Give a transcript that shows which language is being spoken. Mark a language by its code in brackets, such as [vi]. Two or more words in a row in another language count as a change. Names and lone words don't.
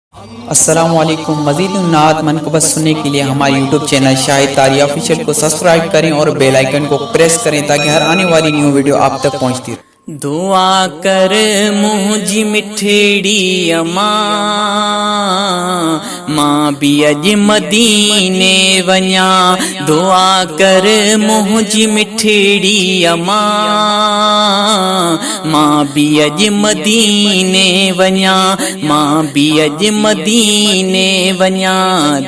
[ur] السلام علیکم۔ مزید نعت منقبت سننے کے لیے ہمارے YouTube چینل شاہد تاری آفیشل کو سبسکرائب کریں اور [en] bell icon [ur] کو پریس کریں تاکہ ہر آنے والی [en] new video [ur] آپ تک پہنچتی رہے۔ [sd] دعا کر منهنجي مٺڙي امان، مان به اڄ مديني وڃان۔ دعا ڪر منهنجي مٺڙي امان، مان به اڄ مديني وڃان، مان به اڄ مديني وڃان۔